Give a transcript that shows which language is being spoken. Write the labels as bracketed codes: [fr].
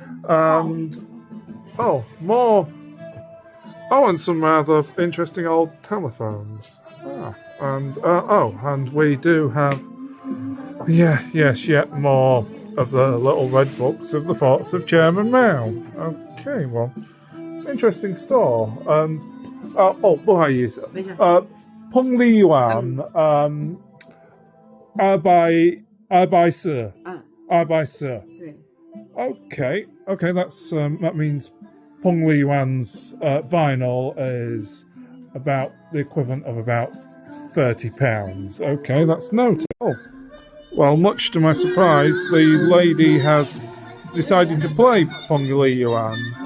[en] And more. And some rather interesting old telephones. And we do have yet more of the little red books of the thoughts of Chairman Mao. Okay, well, interesting store. [zh] And 不好意思，彭丽媛240，对。 [en] Okay, that means Peng Liyuan's vinyl is about the equivalent of about £30. Okay, that's noted. Well, much to my surprise, the lady has decided to play Peng Liyuan.